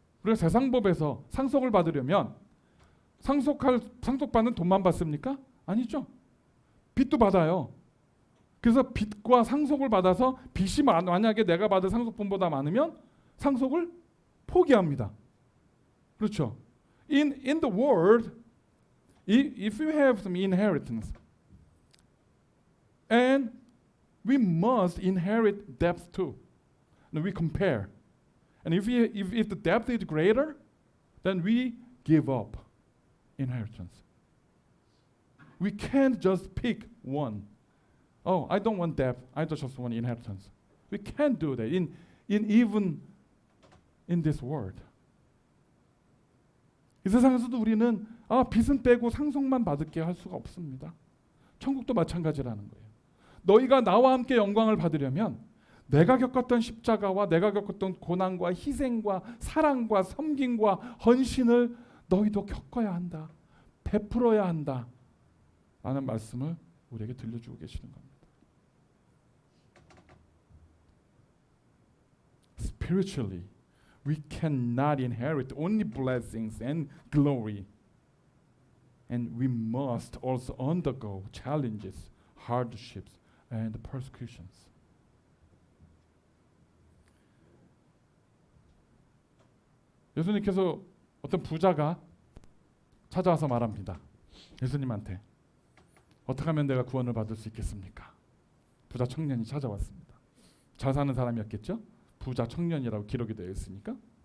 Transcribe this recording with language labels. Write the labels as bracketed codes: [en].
[ko] 우리가 세상법에서 상속을 받으려면 상속받는 돈만 받습니까? 아니죠. 빚도 받아요. 그래서 빚과 상속을 받아서 빚이 만약에 내가 받은 상속분보다 많으면 상속을 포기합니다. 그렇죠. [en] In the world, if you have some inheritance, and we must inherit debts too. And we compare. And if the debt is greater, then we give up inheritance. We can't just pick one. Oh, I don't want debt. I just want inheritance. We can't do that even in this world. [ko] 이 세상에서도 우리는 빚은 빼고 상속만 받을게 할 수가 없습니다. 천국도 마찬가지라는 거예요. 너희가 나와 함께 영광을 받으려면 내가 겪었던 십자가와 내가 겪었던 고난과 희생과 사랑과 섬김과 헌신을 너희도 겪어야 한다. 베풀어야 한다. 라는 말씀을 우리에게 들려주고 계시는 겁니다. [en] Spiritually, we cannot inherit only blessings and glory. And we must also undergo challenges, hardships, and persecutions. [ko] 예수님께서 어떤 부자가 찾아와서 말합니다. 예수님한테 어떻게 하면 내가 구원을 받을 수 있겠습니까? 부자 청년이 찾아왔습니다. 잘 사는 사람이었겠죠? 부자 청년이라고 기록이 되어 있으니까.